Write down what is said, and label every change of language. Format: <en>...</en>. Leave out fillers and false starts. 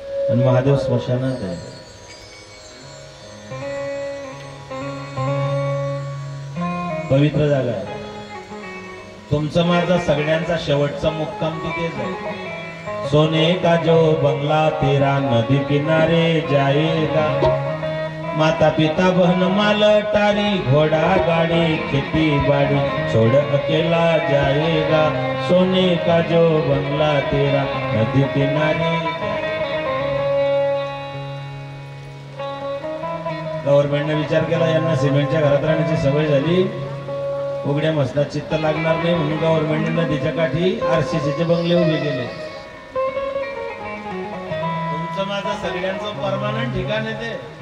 <mr>आणि महादेव स्मशानात आहे। पवित्र जागा आहे। तुमचं माझा सगळ्यांचा शेवटचा मुक्काम तिथेच आहे।</mr> <hi>सोने का जो बंगला तेरा नदी किनारे जाएगा, माता पिता बहन माल टारी घोड़ा गाड़ी खेती बाड़ी छोड़ अकेला जाएगा। सोने का जो बंगला तेरा नदी किनारे।</hi> <mr>गव्हर्नमेंटने विचार केला यांना सिमेंटच्या घरात राहण्याची सवय झाली, उघड्या मसनात चित्त लागणार नाही म्हणून गव्हर्नमेंटने नदीच्या काठी आरसीसीचे बंगले उभे केले। तुमचं माझं सगळ्यांचं परमानंट ठिकाण आहे ते।</mr>